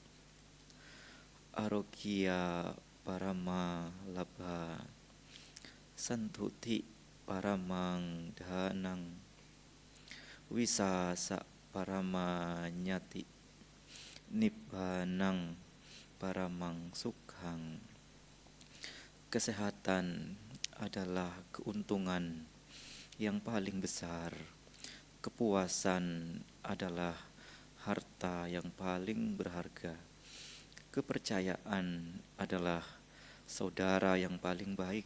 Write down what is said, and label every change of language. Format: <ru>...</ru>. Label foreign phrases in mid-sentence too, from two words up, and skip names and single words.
<pi>Arogya parama labha santuti paramang dhanang wisasa parama nyati nibbanang paramang sukhang.</pi> <id>Kesehatan adalah keuntungan yang paling besar. Kepuasan adalah harta yang paling berharga. Kepercayaan adalah saudara yang paling baik.</id>